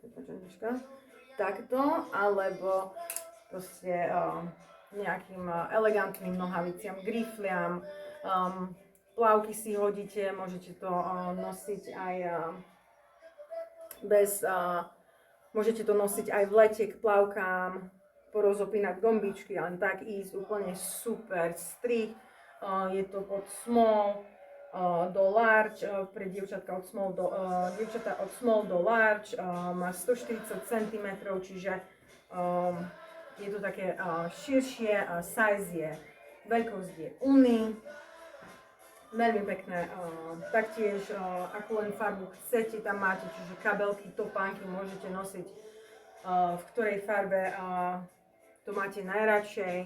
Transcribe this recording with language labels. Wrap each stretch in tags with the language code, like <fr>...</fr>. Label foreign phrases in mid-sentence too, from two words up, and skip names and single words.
<sk>alebo proste nejakým elegantným nohaviciam, grifliam, plavky si hodíte, môžete to nosiť aj môžete to nosiť aj v lete k plavkám, porozopínať gombičky, len tak ísť, úplne super strih. Je to od small do large, pre dievčatka od small do large, má 140 cm, čiže je to také širšie, size je, veľkosť je uni, veľmi pekné, taktiež akú len farbu chcete, tam máte, čiže kabelky, topánky môžete nosiť, v ktorej farbe to máte najradšej.</sk>